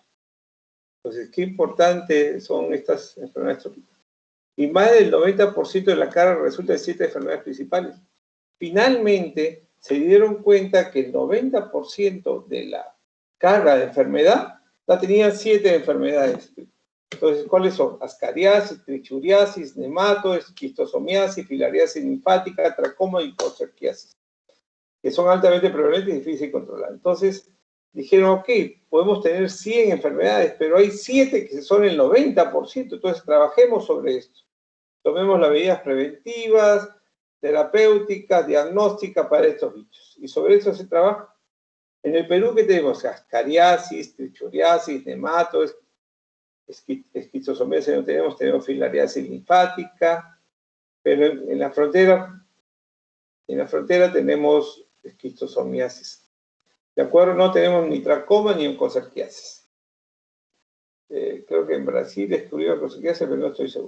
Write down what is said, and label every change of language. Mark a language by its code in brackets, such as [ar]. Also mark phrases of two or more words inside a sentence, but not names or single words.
[es] Entonces, qué importantes son estas enfermedades tropicales. Y más del 90% de la carga resulta de 7 enfermedades principales. Finalmente, se dieron cuenta que el 90% de la carga de enfermedad la tenían 7 enfermedades. Entonces, ¿cuáles son? Ascariasis, trichuriasis, nemato, esquistosomiasis, filariasis linfática, tracoma y coxsackiasis, que son altamente prevalentes y difíciles de controlar. Entonces, dijeron, ok, podemos tener 100 enfermedades, pero hay 7 que son el 90%, entonces trabajemos sobre esto. Tomemos las medidas preventivas, terapéuticas, diagnósticas para estos bichos. Y sobre eso se trabaja. En el Perú, ¿qué tenemos? Ascariasis, trichuriasis, nemato, esquistosomiasis no tenemos filariasis linfática, pero en la frontera tenemos esquistosomiasis. ¿De acuerdo? No tenemos ni tracoma ni oncocerciasis. Creo que en Brasil descubrieron oncocerciasis, pero no estoy seguro.